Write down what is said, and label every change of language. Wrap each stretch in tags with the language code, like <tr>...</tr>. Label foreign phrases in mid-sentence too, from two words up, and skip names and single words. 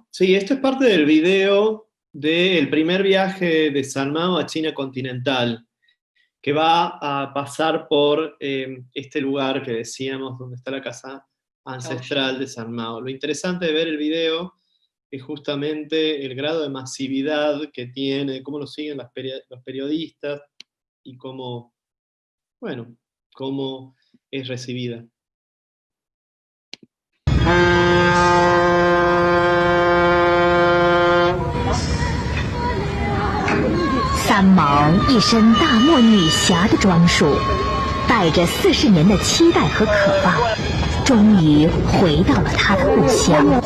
<es>Sí, esto es parte del video del primer viaje de San Mao a China continental, que va a pasar por este lugar que decíamos, donde está la casa ancestral de San Mao. Lo interesante de ver el video es justamente el grado de masividad que tiene, cómo lo siguen los periodistas y cómo, bueno, cómo es recibida.</es> <zh>三毛一身大漠女侠的装束，带着40年的期待和渴望，终于回到了她的故乡。</zh>